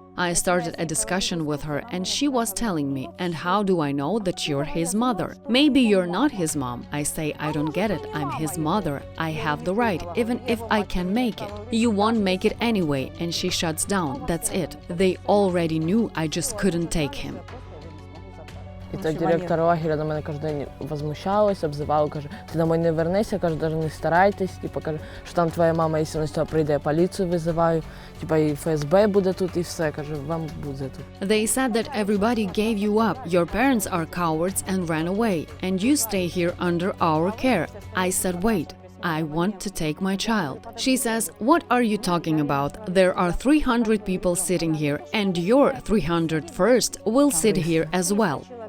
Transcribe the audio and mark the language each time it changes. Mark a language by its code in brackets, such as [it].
[en] I started a discussion with her and she was telling me, and how do I know that you're his mother? Maybe you're not his mom. I say, I don't get it. I'm his mother. I have the right, even if I can make it. You won't make it anyway. And she shuts down. That's it. They already knew, I just couldn't take him. [uk] І так директор лагеря на мене кожен день возмущалась, обзивала, каже, ти домой не вернешся, каже, навіть не старайтесь, типу, каже, що там твоя мама, якщо вона сюди прийде, я поліцію визиваю, типу, і ФСБ буде тут, і все, каже, вам буде тут. [en] They said that everybody gave you up, your parents are cowards and ran away, and you stay here under our care. I said, wait. I want to take my child. She says, what are you talking about? There are 300 people sitting here, and your 301st will sit here as well.